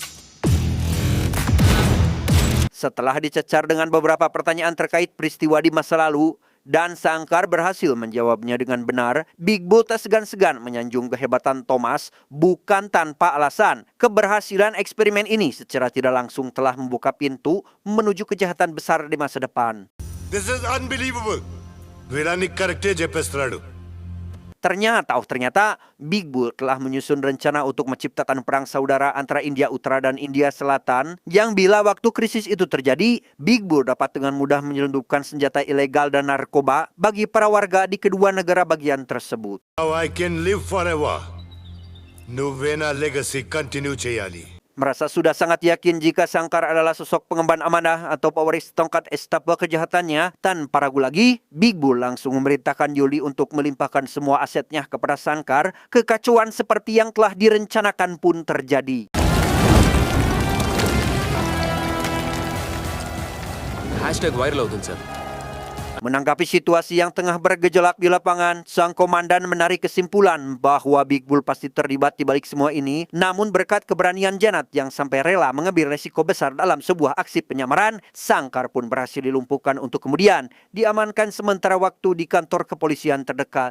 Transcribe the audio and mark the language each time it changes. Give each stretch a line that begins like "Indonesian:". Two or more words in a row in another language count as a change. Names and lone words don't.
Indonesian: Setelah dicecar dengan beberapa pertanyaan terkait peristiwa di masa lalu, dan Sangkar berhasil menjawabnya dengan benar, Big Bull tak segan-segan menyanjung kehebatan Thomas. Bukan tanpa alasan, keberhasilan eksperimen ini secara tidak langsung telah membuka pintu menuju kejahatan besar di masa depan.
English: This is unbelievable.
Telugu: వీరాన్ని కరెక్టే చెప్పేస్తున్నాడు.
Indonesian: Ternyata Big Bull telah menyusun rencana untuk menciptakan perang saudara antara India Utara dan India Selatan, yang bila waktu krisis itu terjadi, Big Bull dapat dengan mudah menyelundupkan senjata ilegal dan narkoba bagi para warga di kedua negara bagian tersebut.
English: Now I can live forever.
Telugu: నువ్వే నా
English: legacy continue
Telugu: చేయాలి.
Indonesian: Merasa sudah sangat yakin jika Sangkar adalah sosok pengemban amanah atau pewaris tongkat estafet kejahatannya, tanpa ragu lagi, Big Bull langsung memerintahkan Yuli untuk melimpahkan semua asetnya kepada Sangkar. Kekacauan seperti yang telah direncanakan pun terjadi.
English: hash tag viral
Telugu: అవుతుంది సార్.
Indonesian: Menanggapi situasi yang tengah bergejolak di lapangan, sang komandan menarik kesimpulan bahwa Big Bull pasti terlibat di balik semua ini. Namun berkat keberanian Janat yang sampai rela mengambil resiko besar dalam sebuah aksi penyamaran, Sangkar pun berhasil dilumpuhkan untuk kemudian diamankan sementara waktu di kantor kepolisian terdekat.